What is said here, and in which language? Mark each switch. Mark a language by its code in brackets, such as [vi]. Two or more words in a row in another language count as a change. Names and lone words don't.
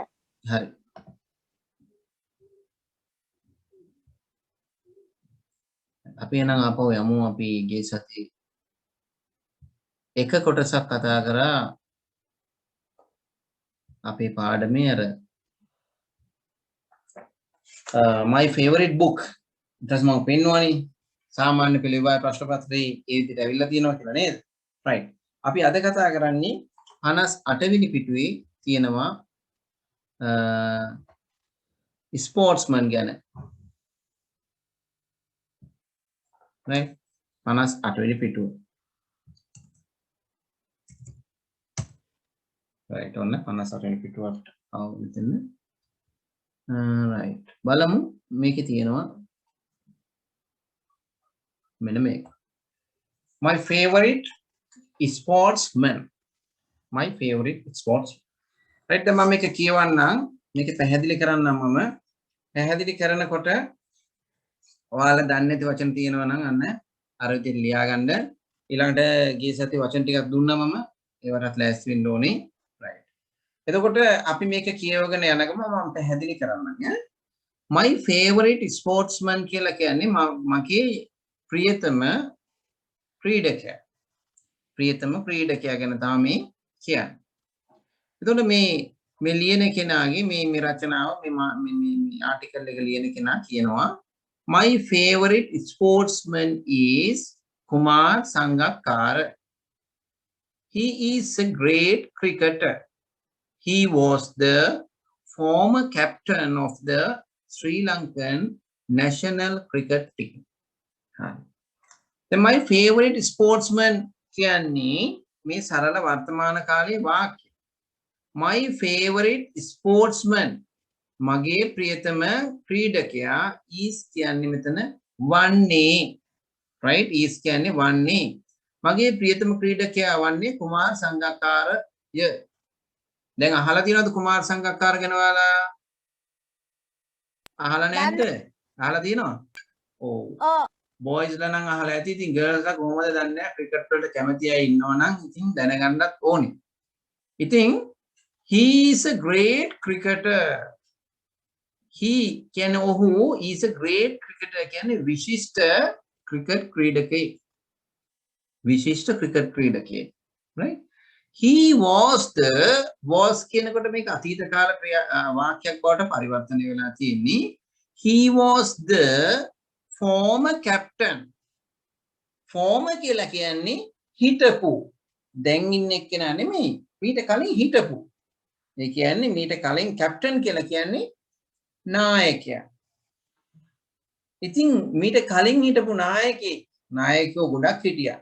[si] හරි. අපි එනම් ආපහු යමු. අපි ගිය සතියේ එක කොටසක් කතා කරා අපේ පාඩමේ අර my favorite book. ඊටස් මම පෙන්වන්නේ සාමාන්‍ය පෙළ විභාග ප්‍රශ්න පත්‍රයේ ඒ විදිහට ඇවිල්ලා තියෙනවා කියලා නේද? right. අපි අද කතා කරන්නේ 58 වෙනි පිටුවේ තියෙනවා ස්පෝර්ට්ස්මන් ගැන. right. 58 වෙනි පිටුව. right. ඔන්න 58 වෙනි පිටුවට ආව මෙතන. right. බලමු මේකේ තියෙනවා මෙන්න මේක. [en] my favorite sportsman. my favorite sportsman. right. [si] දැන් මම මේක කියවන්නම්. මේක පැහැදිලි කරන්නම් මම. පැහැදිලි කරනකොට ඔයාලා දන්නේ නැති වචන තියෙනවා නම් අන්න අර විදිහට ලියා ගන්න. ඊළඟට ගිය සතියේ වචන ටිකක් දුන්නා මම. ඒවටත් ලෑස්ති වෙන්න ඕනේ. right. එතකොට අපි මේක කියවගෙන යනකම මම පැහැදිලි කරන්නම්. [en] my favorite sportsman [si] කියලා කියන්නේ මගේ ප්‍රියතම ක්‍රීඩකයා. ප්‍රියතම ක්‍රීඩකයා ගැන තමයි කියන්නේ. එතකොට මේ ලියන කෙනාගේ මේ රචනාව මේ ආටිකල් එක ලියන කෙනා කියනවා [en] my favorite sportsman is Kumar Sangakkara. He is a great cricketer. He was the former captain of the Sri Lankan national cricket team. Then my favorite sportsman [si] කියන්නේ මේ සරල වර්තමාන කාලයේ වාක්‍ය. [en] My favorite sportsman [si] මගේ ප්‍රියතම ක්‍රීඩකයා is කියන්නේ මෙතන වන්නේ. right. is කියන්නේ වන්නේ. මගේ ප්‍රියතම ක්‍රීඩකයා වන්නේ කුමාර් සංගක්කාරය. දැන් අහලා තියෙනවද කුමාර් සංගක්කාර ගැන ඔයාලා? අහලා නැද්ද? අහලා තියෙනවා? ඔව්. බොයිස්ලා නම් අහලා ඇති. ඉතින් ගර්ල්ස්ලා කොහොමද දන්නේ නැහැ. ක්‍රිකට් වලට කැමති අය ඉන්නවා නම් ඉතින් දැනගන්නත් ඕනේ. [en] ඉතින් he is a great cricketer. [si] he කියන්නේ ඔහු [en] is a great cricketer [si] කියන්නේ විශිෂ්ට ක්‍රිකට් ක්‍රීඩකයෙක්. විශිෂ්ට ක්‍රිකට් ක්‍රීඩකයෙක්. right. [en] he was [si] කියනකොට මේක අතීත කාල වාක්‍යයක් බවට පරිවර්තනය වෙලා තියෙන්නේ. [en] he was the former captain. [si] former කියලා කියන්නේ හිටපු. දැන් ඉන්න එක්කෙනා නෙමෙයි. මීට කලින් හිටපු. ඒ කියන්නේ මීට කලින් කැප්ටන් කියලා කියන්නේ නායකයා. ඉතින් මීට කලින් හිටපු නායකයෝ ගොඩක් හිටියා.